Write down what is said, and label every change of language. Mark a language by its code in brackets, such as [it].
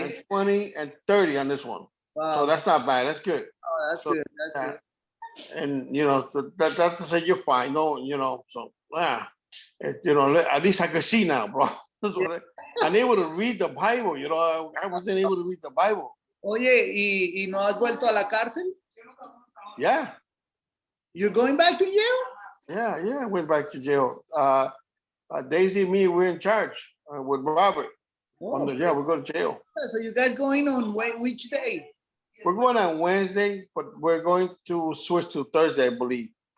[en] And 20 and 30 on this one. Wow. So that's not bad. That's good. Oh, that's good. That's good. And so that's to say you're fine. No, so at least I can see now, bro. I'm able to read the Bible. I wasn't able to read the Bible. [es] Oye, ¿y no has vuelto a la cárcel? [en] Yeah. You're going back to jail? Yeah, I went back to jail. Daisy and me, we're in charge with Robert. Oh, we're going to jail. So you guys going on which day? We're going on Wednesday, but we're going to switch to Thursday, I believe.